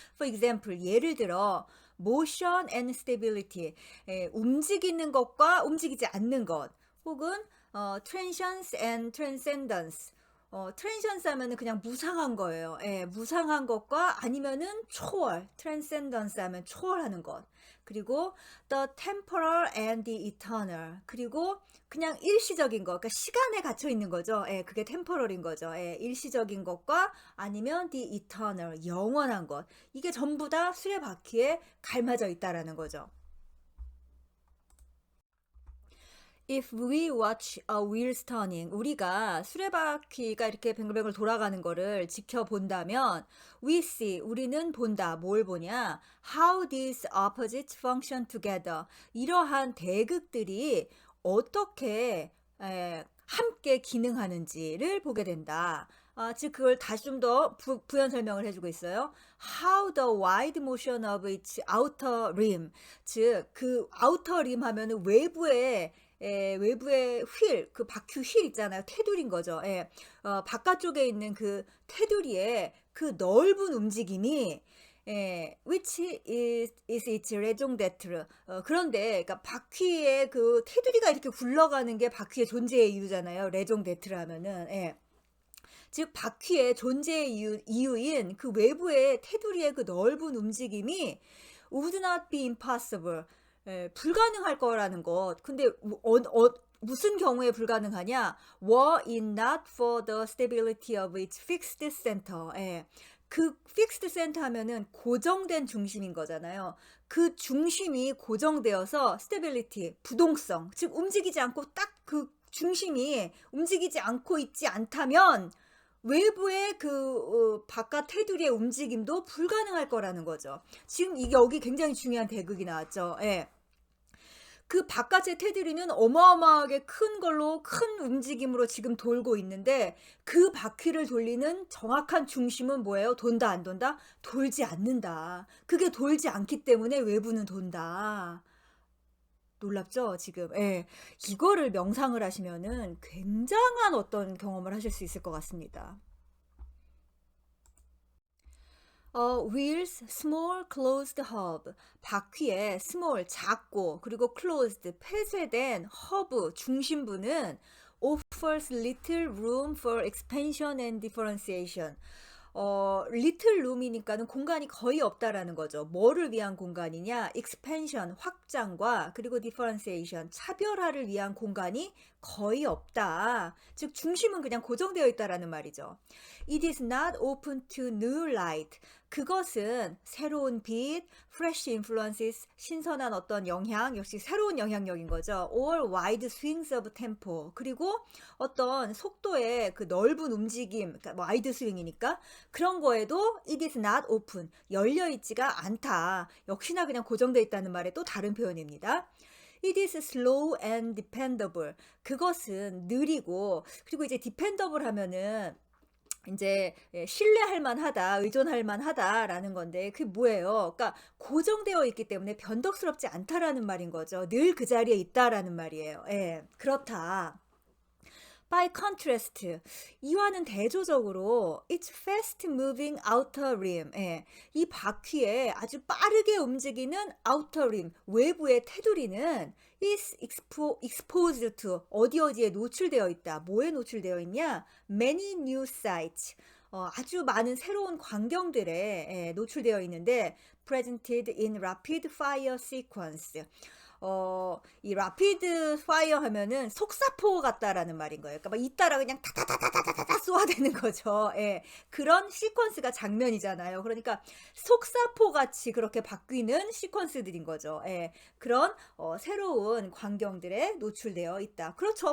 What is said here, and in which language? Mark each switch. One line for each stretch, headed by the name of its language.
English: For example,
Korean: 예를 들어
English: motion and stability,
Korean: 움직이는 것과 움직이지 않는 것, 혹은
English: transience and transcendence,
Korean: 트랜시언스 하면은 그냥 무상한 거예요. 예. 무상한 것과 아니면은 초월, 트랜센던스 하면 초월하는 것. 그리고
English: the temporal and the eternal.
Korean: 그리고 그냥 일시적인 것. 그러니까 시간에 갇혀 있는 거죠. 예. 그게 temporal인 거죠. 예. 일시적인 것과 아니면
English: the eternal,
Korean: 영원한 것. 이게 전부 다 수레바퀴에 갈맞아 있다라는 거죠.
English: If we watch a wheel turning,
Korean: 우리가 수레바퀴가 이렇게 뱅글뱅글 돌아가는 거를 지켜본다면,
English: we see,
Korean: 우리는 본다. 뭘 보냐?
English: How these opposites function together.
Korean: 이러한 대극들이 어떻게 함께 기능하는지를 보게 된다. 즉 그걸 다시 좀 더 부연 설명을 해주고 있어요.
English: How the wide motion of its outer rim,
Korean: 즉 그
English: outer rim
Korean: 하면은 외부의 휠, 그 바퀴 휠 있잖아요. 테두리인 거죠. 예. 바깥쪽에 있는 그 테두리의 그 넓은 움직임이
English: which is its raison d'être.
Korean: 그런데 그러니까 바퀴의 그 테두리가 이렇게 굴러가는 게 바퀴의 존재의 이유잖아요. raison d'être 하면은. 예. 즉 바퀴의 존재의 이유인 그 외부의 테두리의 그 넓은 움직임이
English: would not be impossible.
Korean: 불가능할 거라는 것. 근데 무슨 경우에 불가능하냐?
English: were it not for the stability of its fixed center.
Korean: 그
English: fixed center
Korean: 하면은 고정된 중심인 거잖아요. 그 중심이 고정되어서 stability, 부동성, 즉 움직이지 않고 딱 그 중심이 움직이지 않고 있지 않다면 외부의 그 바깥 테두리의 움직임도 불가능할 거라는 거죠. 지금 이게 여기 굉장히 중요한 대극이 나왔죠. 예. 그 바깥의 테두리는 어마어마하게 큰 걸로 큰 움직임으로 지금 돌고 있는데 그 바퀴를 돌리는 정확한 중심은 뭐예요? 돈다 안 돈다? 돌지 않는다. 그게 돌지 않기 때문에 외부는 돈다. 놀랍죠 지금. 예. 이거를 명상을 하시면은 굉장한 어떤 경험을 하실 수 있을 것 같습니다.
English: wheels, small closed hub.
Korean: 바퀴에
English: small,
Korean: 작고, 그리고
English: closed,
Korean: 폐쇄된
English: hub,
Korean: 중심부는
English: offers little room for expansion and differentiation. little room
Korean: 이니까는 공간이 거의 없다라는 거죠. 뭐를 위한 공간이냐? expansion, 확장과 그리고 differentiation, 차별화를 위한 공간이 거의 없다. 즉 중심은 그냥 고정되어 있다라는 말이죠.
English: It is not open to new light.
Korean: 그것은 새로운 빛,
English: fresh influences,
Korean: 신선한 어떤 영향, 역시 새로운 영향력인 거죠.
English: or wide swings of tempo.
Korean: 그리고 어떤 속도의 그 넓은 움직임, 그러니까 와이드 스윙이니까 그런 거에도
English: it is not open,
Korean: 열려 있지가 않다. 역시나 그냥 고정되어 있다는 말의 또 다른 표현입니다.
English: It is slow and dependable.
Korean: 그것은 느리고, 그리고 이제 dependable 하면은 이제 신뢰할 만하다, 의존할 만하다라는 건데 그게 뭐예요? 그러니까 고정되어 있기 때문에 변덕스럽지 않다라는 말인 거죠. 늘 그 자리에 있다라는 말이에요. 예, 그렇다.
English: By contrast,
Korean: 이와는 대조적으로
English: its fast moving outer rim,
Korean: 이 바퀴에 아주 빠르게 움직이는
English: outer rim,
Korean: 외부의 테두리는
English: is exposed to,
Korean: 어디에 노출되어 있다. 뭐에 노출되어 있냐?
English: Many new sites,
Korean: 아주 많은 새로운 광경들에 노출되어 있는데
English: presented in rapid fire sequence.
Korean: 이 라피드 파이어 하면은 속사포 같다라는 말인 거예요. 그러니까 막 잇따라 그냥 타타타타타타타 쏘아대는 거죠. 예. 그런 시퀀스가 장면이잖아요. 그러니까 속사포 같이 그렇게 바뀌는 시퀀스들인 거죠. 예. 그런 새로운 광경들에 노출되어 있다. 그렇죠.